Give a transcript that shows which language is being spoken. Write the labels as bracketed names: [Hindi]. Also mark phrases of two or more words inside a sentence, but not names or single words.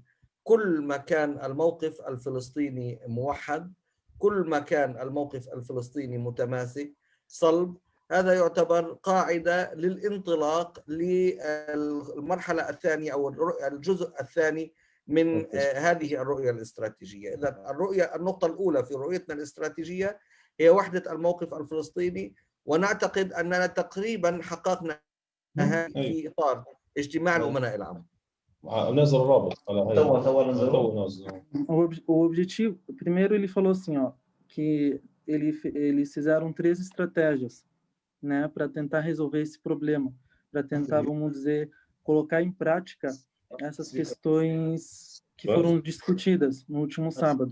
[Arabic] كل ما كان الموقف الفلسطيني موحد، كل ما كان الموقف الفلسطيني متماسك صلب، هذا يعتبر قاعدة للانطلاق للمرحلة الثانية أو الجزء الثاني من هذه الرؤية الاستراتيجية. إذن النقطة الأولى في رؤيتنا الاستراتيجية هي وحدة الموقف الفلسطيني، ونعتقد أننا تقريبا حققنا هذا في إطار اجتماع الأمناء العام. نزل الرابط على هاي. [Portuguese] O objetivo, primeiro ele falou assim, ó, que eles fizeram 3 estratégias, né, para tentar resolver esse problema, para tentar, vamos dizer, colocar em prática essas questões que foram discutidas no último sábado.